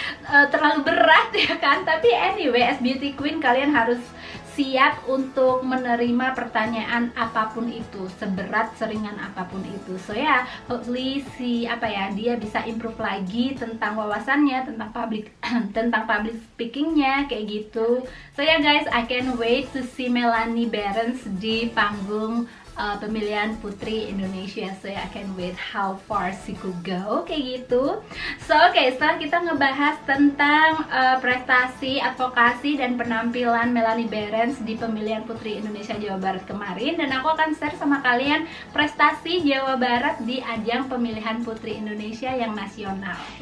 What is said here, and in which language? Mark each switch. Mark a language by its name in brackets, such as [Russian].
[Indonesian] Terlalu berat ya kan. Tapi anyway, [English] as beauty queen [Indonesian] kalian harus siap untuk menerima pertanyaan apapun itu, seberat seringan apapun itu. So ya, hopefully dia bisa improve lagi tentang wawasannya tentang public speakingnya kayak gitu. So ya guys, [English] I can't wait to see Melanie Berens [Indonesian] di panggung pemilihan Putri Indonesia. [English] So I can wait how far she could go, [Indonesian] kayak gitu. So oke, setelah kita ngebahas tentang prestasi, advokasi, dan penampilan Melanie Behrens di pemilihan Putri Indonesia Jawa Barat kemarin, dan aku akan share sama kalian prestasi Jawa Barat di ajang pemilihan Putri Indonesia yang nasional.